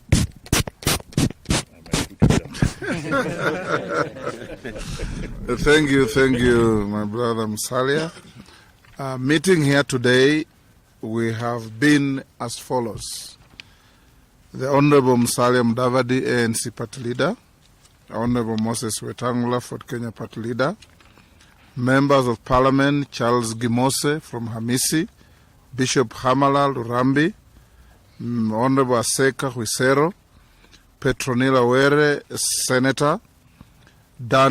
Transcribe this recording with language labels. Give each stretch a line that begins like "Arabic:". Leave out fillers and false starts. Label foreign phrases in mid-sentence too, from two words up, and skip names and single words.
English: I might put it Thank you, my brother Musalia. Meeting here today, we have been as follows. The Honorable Musalia Mudavadi, ANC Party Leader, Honorable Moses Wetangula, Fort Kenya Party Leader, Members of Parliament Charles Gimose from Hamisi, Bishop Hamala Lurambi, Honorable Aseka Huisero, Petronila Were, Senator, Dan